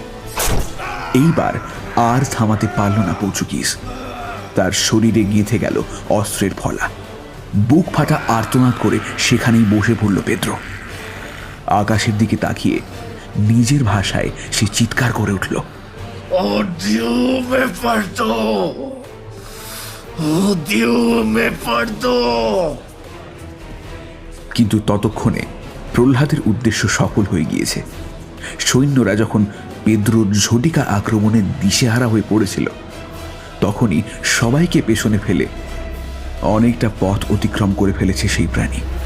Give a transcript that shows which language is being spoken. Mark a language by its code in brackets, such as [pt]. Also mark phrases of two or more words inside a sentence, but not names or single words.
[bn] এইবার আর থামাতে পারল না পর্তুগিজ। তার শরীরে গেঁথে গেল অস্ত্রের ফলা। বুক ফাটা আর্তনাদ করে সেখানেই বসে পড়ল পেদ্রো। আকাশের দিকে তাকিয়ে নিজের ভাষায় সে চিৎকার করে উঠল, [fr] Oh Dieu me pardon! Oh Dieu me pardon! [bn] কিন্তু ততক্ষণে প্রহ্লাদের উদ্দেশ্য সফল হয়ে গিয়েছে। সৈন্যরা যখন পেদ্রোর ঝটিকা আক্রমণে দিশেহারা হয়ে পড়েছিল, তখনই সবাইকে পেছনে ফেলে অনেকটা পথ অতিক্রম করে ফেলেছে সেই প্রাণী।